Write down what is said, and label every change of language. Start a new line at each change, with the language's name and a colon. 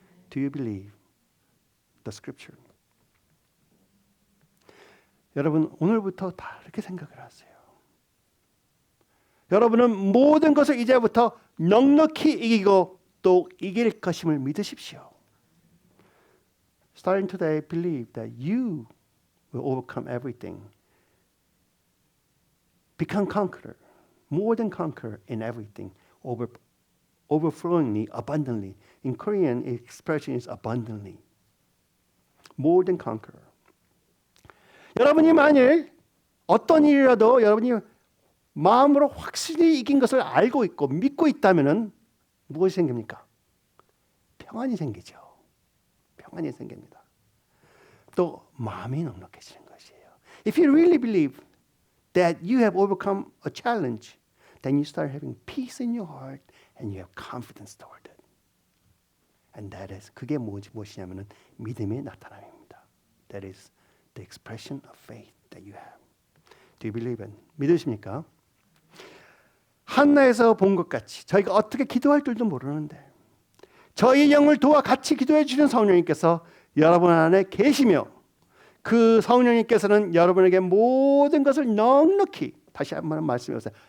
English: Do you believe the scripture?
Korean: 여러분 오늘부터 다 이렇게 생각을 하세요. 여러분은 모든 것을 이제부터 넉넉히 이기고 또 이길 것임을 믿으십시오.
English: Starting today, believe that you will overcome everything. Become conqueror, more than conqueror in everything, overflowingly, abundantly. In Korean, the expression is abundantly. More than conqueror.
Korean: 여러분이 만일 어떤 일이라도 여러분이 마음으로 확실히 이긴 것을 알고 있고 믿고 있다면은 무엇이 생깁니까? 평안이 생기죠. 평안이 생깁니다. 또 마음이 넉넉해지는 것이에요.
English: If you really believe that you have overcome a challenge, then you start having peace in your heart and you have confidence toward it. And that is
Korean: 그게 무엇이냐면은 믿음의 나타남입니다.
English: That is the expression of faith that you have. Do you believe it?
Korean: 믿으십니까? 한나에서 본 것 같이 저희가 어떻게 기도할 줄도 모르는데 저희 영을 도와 같이 기도해 주시는 성령님께서 여러분 안에 계시며 그 성령님께서는 여러분에게 모든 것을 넉넉히 다시 한번 말씀해 보세요.